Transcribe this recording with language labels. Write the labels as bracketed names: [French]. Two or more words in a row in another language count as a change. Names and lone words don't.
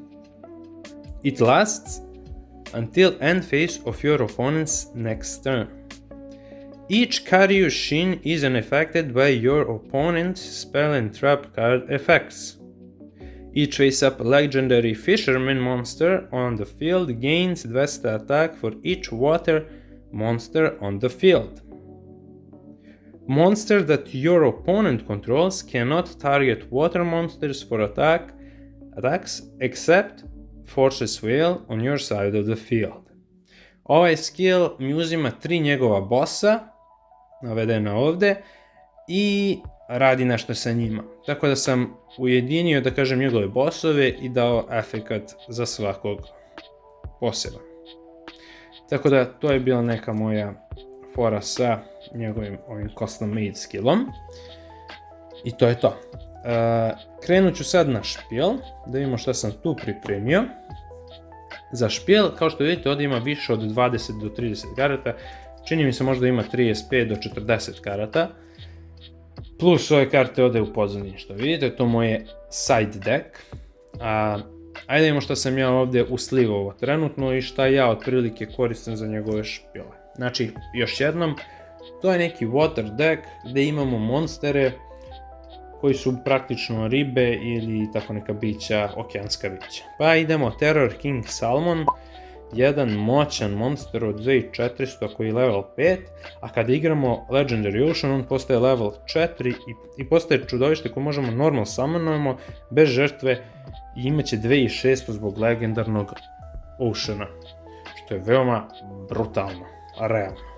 [English] It lasts until end phase of your opponent's next turn. Each Karyushin is unaffected by your opponent's spell and trap card effects. Each face-up legendary fisherman monster on the field gains advanced attack for each water monster on the field. Monster that your opponent controls cannot target water monsters for attacks except Forces Whale on your side of the field. [Bosnian] Ovaj skill mi uzima 3 njegova bossa, navedena ovdje, i radi nešto sa njima. Tako da sam ujedinio, da kažem, njegove bossove i dao efekat za svakog poseban. Tako da to je bila neka moja fora sa njegovim ovim [English] custom made [Bosnian] skillom. I to je to. Krenut ću sad na špijel, da vidimo šta sam tu pripremio. Za špijel, kao što vidite, ovdje ima više od 20 do 30 karata. Čini mi se možda ima 35 do 40 karata. Plus ove karte ovdje u pozadini, što vidite, to moje [English] side deck. [Bosnian] Ajde vidimo što sam ja ovdje uslivao trenutno i šta ja otprilike koristim za njegove špijele. Znači, još jednom, to je neki [English] water deck [Bosnian] gdje imamo monstere koji su praktično ribe ili tako neka bića, okeanska bića. Pa idemo Terror King Salmon, jedan moćan monster od 2400 koji je level 5, a kada igramo Legendary Ocean on postaje level 4 i postaje čudovište koje možemo normal summonujemo bez žrtve i imaće 2600 zbog legendarnog Oceana, što je veoma brutalno, realno.